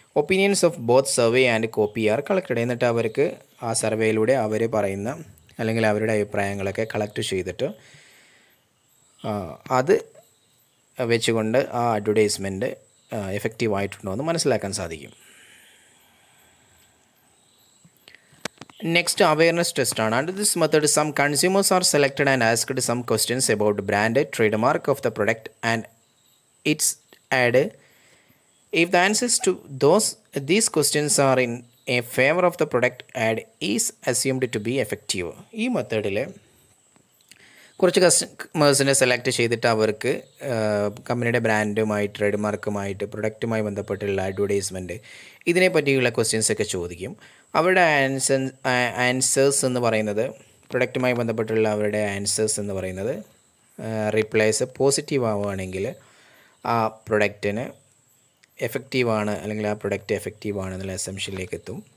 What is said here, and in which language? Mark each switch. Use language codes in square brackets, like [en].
[en] Opinions of both survey and copy are collected. [ml] എന്നിട്ട് അവർക്ക് ആ സർവേയിലൂടെ അവർ പറയുന്ന അല്ലെങ്കിൽ അവരുടെ അഭിപ്രായങ്ങളൊക്കെ കളക്ട് ചെയ്തിട്ട് അത് വെച്ചുകൊണ്ട് ആ അഡ്വർടൈസ്മെൻറ്റ് എഫക്റ്റീവ് ആയിട്ടുണ്ടോ എന്ന് മനസ്സിലാക്കാൻ സാധിക്കും. [en] Next awareness ടെസ്റ്റാണ്. Under this method some consumers are selected and asked some questions about brand, trade mark of the product and its ad. If the answers to these questions are in a favor of the product, ad is assumed to be effective. [ml] ഈ മെത്തേഡിൽ കുറച്ച് കസ്റ്റമേഴ്സിനെ select ചെയ്തിട്ട് അവർക്ക് കമ്പനിയുടെ ബ്രാൻഡുമായി, trade മാർക്കുമായിട്ട്, പ്രൊഡക്റ്റുമായി ബന്ധപ്പെട്ടുള്ള advertisement ഇതിനെ പറ്റിയുള്ള ക്വസ്റ്റ്യൻസ് ഒക്കെ ചോദിക്കും. അവരുടെ ആൻസേഴ്സ് എന്ന് പറയുന്നത്, പ്രൊഡക്റ്റുമായി ബന്ധപ്പെട്ടുള്ള അവരുടെ ആൻസേഴ്സ് എന്ന് പറയുന്നത് റിപ്ലൈസ് പോസിറ്റീവ് ആവുകയാണെങ്കിൽ ആ പ്രൊഡക്റ്റിന് എഫക്റ്റീവാണ് അല്ലെങ്കിൽ ആ പ്രൊഡക്റ്റ് എഫക്റ്റീവാണ് എന്നുള്ള അസംഷനിലേക്ക് എത്തും.